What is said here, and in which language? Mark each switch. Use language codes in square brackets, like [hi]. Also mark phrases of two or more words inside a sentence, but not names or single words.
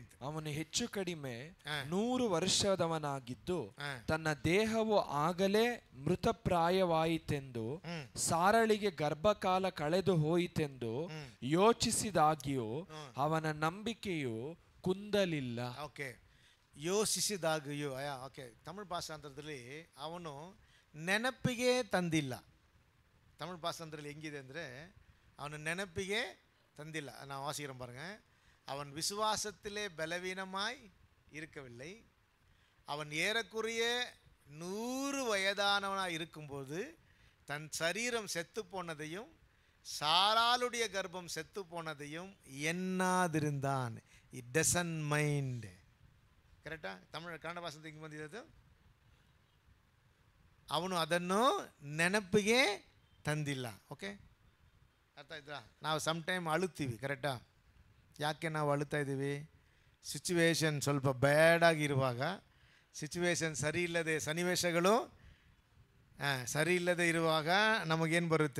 [kn] ಅವನು ಹೆಚ್ಚು ಕಡಿಮೆ 100 ವರ್ಷದವನಾಗಿದ್ದು ತನ್ನ ದೇಹವು ಆಗಲೇ ಮೃತಪ್ರಾಯವಾಯಿತೆಂದು, ಸಾರಳಿಗೆ ಗರ್ಭಕಾಲ ಕಳೆದು ಹೋಯಿತೆಂದು ಯೋಚಿಸಿದಾಗ್ಯೂ ಅವನ ನಂಬಿಕೆಯು ಕುಂದಲಿಲ್ಲ. ಓಕೆ, ಯೋಚಿಸಿದಾಗ್ಯೂ. ಓಕೆ, ತಮಿಳ್ ಭಾಷಾಂತರದಲ್ಲಿ ಅವನು ನೆನಪಿಗೆ ತಂದಿಲ್ಲ. ತಮಿಳ್ ಭಾಷಾಂತರದಲ್ಲಿ ಹೆಂಗಿದೆ ಅಂದರೆ, ಅವನು ನೆನಪಿಗೆ தந்தில்ல. [ta] நான் வாசிக்கிறேன் பாருங்க. அவன் விசுவாசத்திலே பலவீனமாய் இருக்கவில்லை. அவன் ஏறக்குறைய 100 வயதானவனாய் இருக்கும்போது தன் சரீரம் செத்து போனதையும் சாராளுடைய கர்ப்பம் செத்து போனதையும் எண்ணாதிருந்தான். [en] It doesn't mind. [kn] ಕರೆಕ್ಟಾ? ತಮಿಳು ಕನ್ನಡ ಭಾಷೆ ಹಿಂಗೆ ಬಂದಿದ್ದು. ಅವನು ಅದನ್ನು ನೆನಪಿಗೆ ತಂದಿಲ್ಲ. ಓಕೆ, ಅರ್ಥ ಆಯ್ತಾ? ನಾವು ಸಮ್ಟೈಮ್ ಅಳುತ್ತೀವಿ, ಕರೆಕ್ಟಾ? ಯಾಕೆ ನಾವು ಅಳುತ್ತಾ ಇದ್ದೀವಿ? ಸಿಚುವೇಶನ್ ಸ್ವಲ್ಪ ಬ್ಯಾಡಾಗಿರುವಾಗ, ಸಿಚುವೇಶನ್ ಸರಿ ಇಲ್ಲದೆ, ಸನ್ನಿವೇಶಗಳು ಸರಿ ಇಲ್ಲದೆ ಇರುವಾಗ ನಮಗೇನು ಬರುತ್ತೆ?